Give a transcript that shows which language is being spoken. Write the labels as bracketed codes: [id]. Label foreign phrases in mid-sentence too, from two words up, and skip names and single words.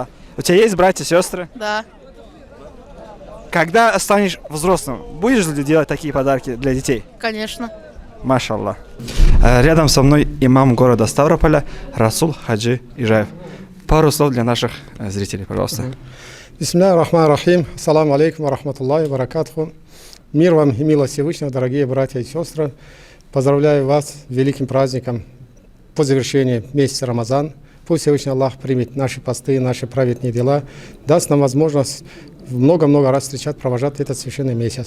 [ru] У тебя есть братья, сестры? Да. Когда станешь взрослым, будешь ли делать такие подарки для детей? Конечно. Машаллах. Рядом со мной имам города Ставрополя Расул Хаджи Ижаев. Пару слов для наших зрителей, пожалуйста. [ar] بسم الله الرحمن الرحيم. السلام عليكم ورحمة الله وبركاته. [ru] Мир вам и милость Всевышнего, дорогие братья и сестры. Поздравляю вас с великим праздником по завершении месяца Рамазан. Пусть Всевышний Аллах примет наши посты, наши праведные дела, даст нам возможность много-много раз встречать, провожать этот священный месяц.